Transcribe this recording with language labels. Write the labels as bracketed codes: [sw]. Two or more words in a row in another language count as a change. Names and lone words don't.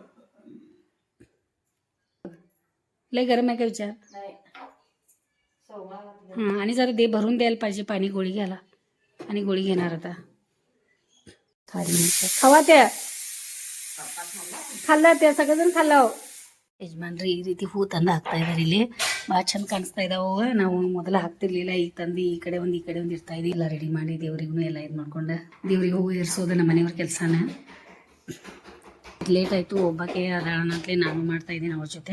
[mr] लई गरम आहे का विचार. हां, आणि जरा दे भरून द्यायला पाहिजे पाणी, गोळी घ्यायला. आणि गोळी घेणार आता. खारी खावा त्या खाल्ला त्या सगळेजण खाल्ला. [kn] ಯಜಮಾನ್ರಿ ಈ ರೀತಿ ಹೂ ತಂದು ಹಾಕ್ತಾ ಇದ್ದಾರೆ. ಇಲ್ಲಿ ಭಾಳ ಚಂದ ಕಾಣಿಸ್ತಾ ಇದ್ದಾವೆ. ನಾವು ಮೊದಲು ಹಾಕ್ತಿರ್ಲಿಲ್ಲ, ಈಗ ತಂದು ಈ ಕಡೆ ಒಂದು ಇರ್ತಾ ಇದೆ. ಎಲ್ಲ ರೆಡಿ ಮಾಡಿ ದೇವ್ರಿಗೂ ಎಲ್ಲ ಇದು ಮಾಡ್ಕೊಂಡು ದೇವ್ರಿಗೆ ಹೂ ಇರಿಸೋದು ನಮ್ಮ ಮನೆಯವ್ರ ಕೆಲಸನ. ಲೇಟ್ ಆಯಿತು, ಒಬ್ಬಾಕೆ ಅದಾಳನಂತಲೇ ನಾನು ಮಾಡ್ತಾಯಿದ್ದೀನಿ ಅವ್ರ ಜೊತೆ.